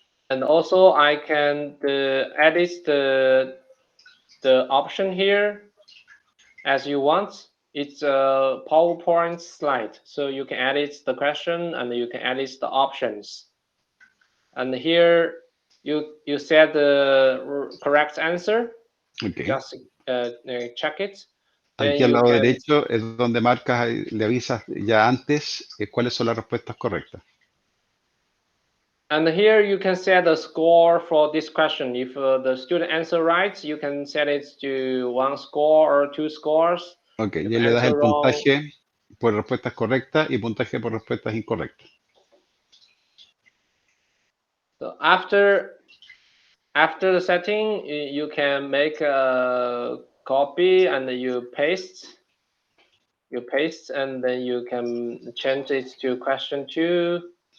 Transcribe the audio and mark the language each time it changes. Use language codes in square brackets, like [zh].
[en] And also I can edit the option here as you want. It's a PowerPoint slide, so you can edit the question and you can edit the options. And here you set the correct answer. Okay. Just check it. [es] Aquí al lado derecho es donde marcas, le avisas ya antes cuáles son las respuestas correctas. [en] And here you can set the score for this question. If the student answer right, you can set it to 1 score or 2 scores. [es] Ok, y le das el puntaje por respuestas correctas y puntaje por respuestas incorrectas. [en] So after the setting, you can make a copy and you paste. You paste and then you can change it to question 2.